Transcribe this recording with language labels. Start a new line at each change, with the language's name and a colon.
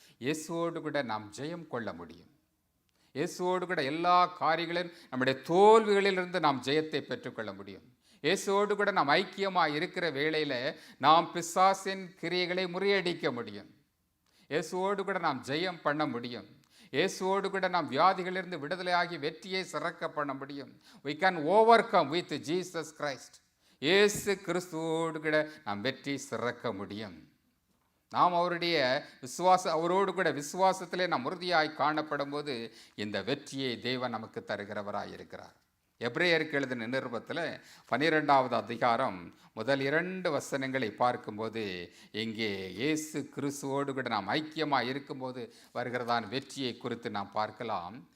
Tamil: இயேசுவோடு கூட நாம் ஜெயம் கொள்ள முடியும். இயேசுவோடு கூட எல்லா காரியங்களிலும் நம்முடைய தோல்விகளிலிருந்து நாம் ஜெயத்தை பெற்றுக்கொள்ள முடியும். இயேசுவோடு கூட நாம் ஐக்கியமாக இருக்கிற வேளையில் நாம் பிசாசின் கிரியைகளை முறியடிக்க முடியும். இயேசுவோடு கூட நாம் ஜெயம் பண்ண முடியும். இயேசுவோடு கூட நாம் வியாதிகளிலிருந்து விடுதலையாகி வெற்றியை சிறக்க பண்ண முடியும்.
English: we can overcome with Jesus Christ.
Tamil: இயேசு கிறிஸ்துவோடு கூட நாம் வெற்றி சிறக்க முடியும். நாம் அவரோடு கூட விசுவாசத்திலே நாம் உறுதியாய் காணப்படும் போது இந்த வெற்றியை தேவன் நமக்கு தருகிறவராய் இருக்கிறார். எபிரேயருக்கு எழுதின நிருபத்தில் 12வது அதிகாரம் முதல் 2 வசனங்களை பார்க்கும்போது இங்கே இயேசு கிறிஸ்துவோடு கூட நாம் ஐக்கியமாக இருக்கும்போது வருகிறதான வெற்றியை குறித்து நாம் பார்க்கலாம்.